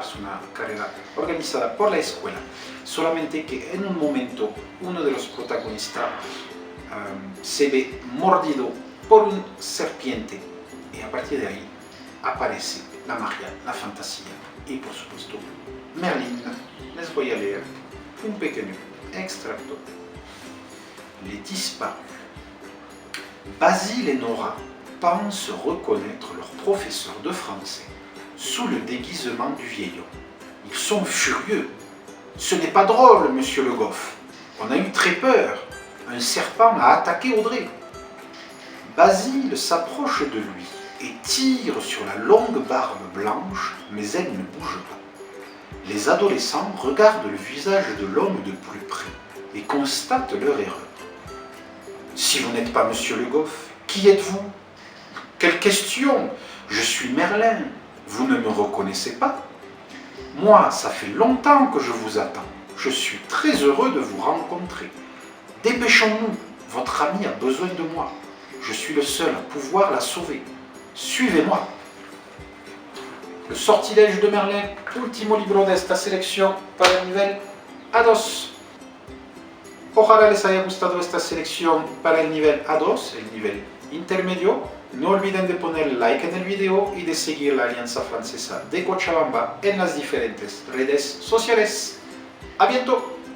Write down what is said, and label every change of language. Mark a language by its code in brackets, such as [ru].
[es] Es una carrera organizada por la escuela, solamente que en un momento uno de los protagonistas se ve mordido por una serpiente, y a partir de ahí aparece la magia, la fantasía y por supuesto Merlín. Les voy a leer un pequeño extracto. [fr] Les disparus. Basile et Nora pensent reconnaître leur professeur de français sous le déguisement du vieil homme. Ils sont furieux. Ce n'est pas drôle, monsieur Le Goff. On a eu très peur. Un serpent a attaqué Audrey. Basile s'approche de lui et tire sur la longue barbe blanche, mais elle ne bouge pas. Les adolescents regardent le visage de l'homme de plus près et constatent leur erreur. Si vous n'êtes pas monsieur Le Goff, qui êtes-vous? Quelle question? Je suis Merlin. Vous ne me reconnaissez pas? Moi, ça fait longtemps que je vous attends. Je suis très heureux de vous rencontrer. Dépêchons-nous, votre ami a besoin de moi. Je suis le seul à pouvoir la sauver. Suivez-moi. [es] Le sortilège de Merlin, último libro de esta selección para el nivel A2. Ojalá les haya gustado esta selección para el nivel A2, el nivel intermedio. No olviden de poner like en el video y de seguir la Alianza Francesa de Cochabamba en las diferentes redes sociales. [fr] ¡A bientôt!